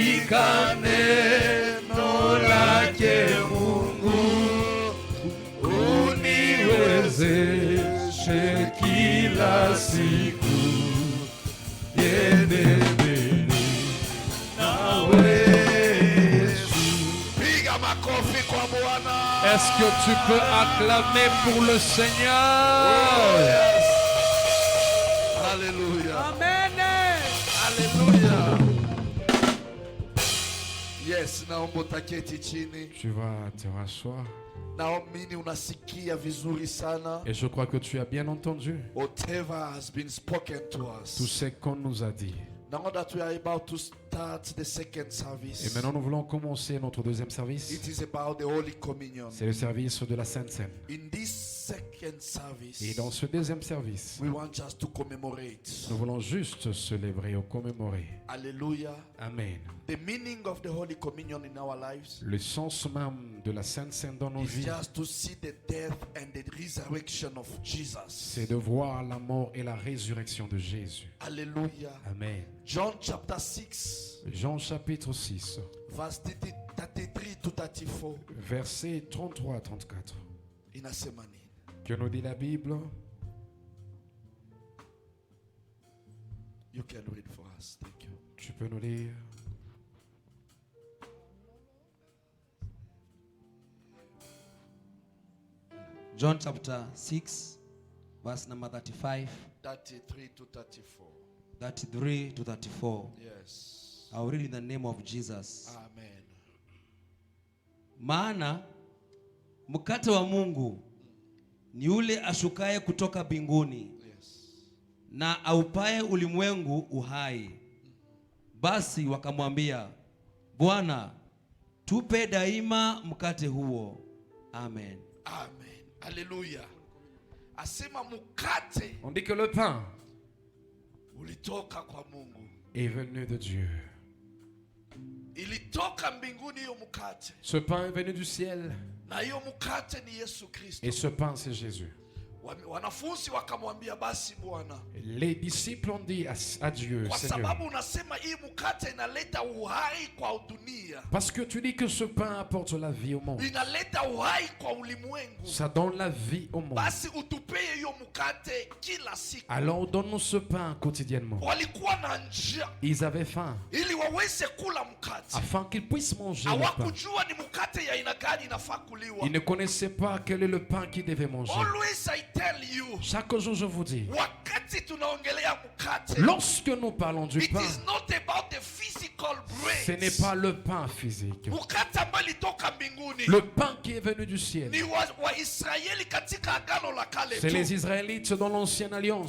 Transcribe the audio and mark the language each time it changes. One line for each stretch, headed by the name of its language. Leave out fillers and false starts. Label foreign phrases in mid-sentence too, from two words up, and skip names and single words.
Swahili: Weka neno lake Mungu uniwezeshe kila siku niende mbele nawe Yesu. Piga makofi kwa Bwana.
French: Est-ce que tu peux acclamer pour le Seigneur?
English: Oh, yes. Alléluia. Amen. Alléluia.
Swahili: Yes, naomba utaketi chini.
French: Tu vas te rasseoir.
Swahili: Naamini unasikia vizuri sana.
French: Et je crois que tu as bien entendu.
English: Whatever has been spoken to us.
French: Tout ce qu'on nous a dit.
English: Now that we are about to start the second service.
French: Et maintenant nous voulons commencer notre deuxième service.
English: It is about the Holy Communion.
French: C'est le service de la Sainte Seine.
English: In this second service.
French: Et dans ce deuxième service.
English: We want just to commemorate.
French: Nous voulons juste célébrer ou commémorer. Alléluia. Amen.
English: The meaning of the Holy Communion in our lives.
French: Le sens même de la Sainte Seine dans nos vies.
English: Just to see the death and the resurrection of Jesus.
French: C'est de voir la mort et la résurrection de Jésus.
English: Alléluia. Amen. John chapter 6.
French: Jean chapitre 6.
English: Verse 33 to 34.
French: Versets 33 à 34. Inasemani. Que nous dit la Bible?
English: You can read for us. Thank you.
French: Tu peux nous lire?
English: John chapter 6, verse number 35. 33 to 34. 33 to 34. Yes. I'll read in the name of Jesus. Amen.
Swahili: Maana mkate wa Mungu ni ule ashukaye kutoka mbinguni. Yes. Na aupaye ulimwengu uhai. Basi wakamwambia, Bwana, tupe daima mkate huo. Amen. Amen. Alléluia. Asema mkate.
French: On dit que le pain
Swahili: ulitoka kwa Mungu.
French: Est venu de Dieu.
Swahili: Ilitoka mbinguni hiyo mkate.
French: Ce pain est venu du ciel.
Swahili: Na hiyo mkate ni Yesu Kristo.
French: Et ce pain c'est Jésus.
Swahili: Wanafunzi wakamwambia basi Bwana.
French: Les disciples ont dit à Dieu,
Swahili: kwa sababu unasema hii mkate inaleta uhai kwa dunia.
French: Parce que tu dis que ce pain apporte la vie au monde.
Swahili: Inaleta uhai kwa ulimwengu.
French: Ça donne la vie au monde.
Swahili: Basi utupee hiyo mkate kila siku.
French: Alors donne-nous ce pain quotidiennement.
Swahili: Walikuwa na njaa.
French: Ils avaient faim.
Swahili: Ili waweze kula mkate.
French: Afin qu'ils puissent manger le pain.
Swahili: Hawakujua ni mkate ya aina gani inafaa kuliwa.
French: Ils ne connaissaient pas quel est le pain qu'ils devaient manger.
English: Always I tell you.
French: Chaque jour je vous dis.
Swahili: Wakati tunaongelea mkate.
French: Lorsque nous parlons du pain.
English: It is not about the physical bread.
French: Ce n'est pas le pain physique.
Swahili: Mkate ambao ulitoka mbinguni.
French: Le pain qui est venu du ciel.
Swahili: Ni wa Israeli katika agano la kale.
French: C'est les Israélites dans l'ancienne alliance.